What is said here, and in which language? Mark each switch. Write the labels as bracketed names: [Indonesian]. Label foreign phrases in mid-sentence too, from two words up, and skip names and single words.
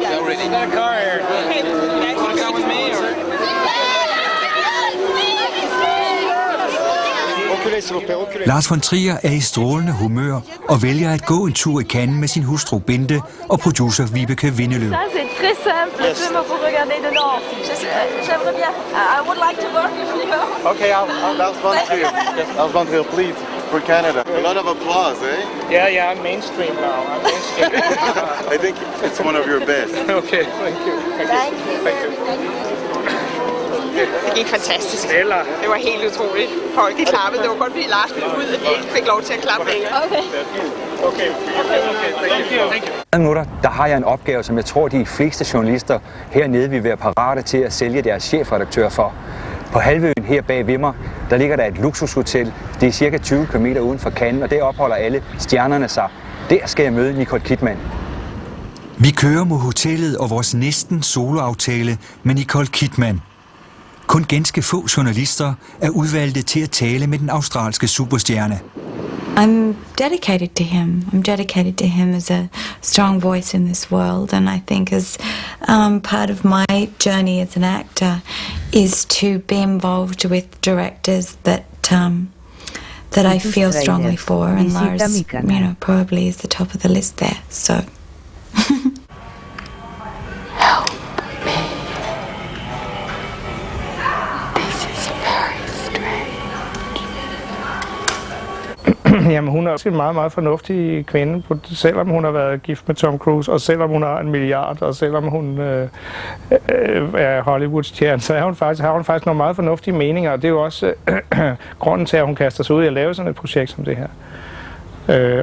[English] pretty. Got a car here. Hey, you want to come with me? [Danish] Lars von Trier er i strålende humør og vælger at gå en tur i Cannes med sin hustru Bente og producer Vibeke Vindeløv. [French] Ça c'est très simple, le film pour regarder dedans. J'aimerais bien. [English] I would like to work with you. Okay, Lars von Trier. Yes, Lars von Trier, please, for Canada. A lot of applause, eh? Yeah, I'm mainstream now. I'm mainstream. I think it's one of your best. Okay, thank you. Thank you. [Danish] Det gik fantastisk. Det var helt utroligt. Folk de klappede. Det var kun fordi Lars ville ud, og de ikke fik lov til at klappe længere. Okay. Minutter, der har jeg en opgave, som jeg tror, de fleste journalister hernede vil være parate til at sælge deres chefredaktør for. På halvøen her bag ved mig, der ligger der et luksushotel. Det er cirka 20 km uden for Cannes, og der opholder alle stjernerne sig. Der skal jeg møde Nicole Kidman. Vi kører mod hotellet og vores næsten soloaftale med Nicole Kidman. Kun ganske få journalister er udvalgte til at tale med den australske superstjerne. [English] I'm dedicated to him. I'm dedicated to him as a strong voice in this world, and I think as part of my journey as an actor is to be involved with directors that I feel strongly for, and Lars, probably is the top of the list there. So. [Danish] Jamen, hun er også en meget, meget fornuftig kvinde, selvom hun har været gift med Tom Cruise, og selvom hun har 1 milliard, og selvom hun er Hollywood-stjerne, så har hun faktisk nogle meget fornuftige meninger, og det er jo også grunden til, at hun kaster sig ud i at lave sådan et projekt som det her.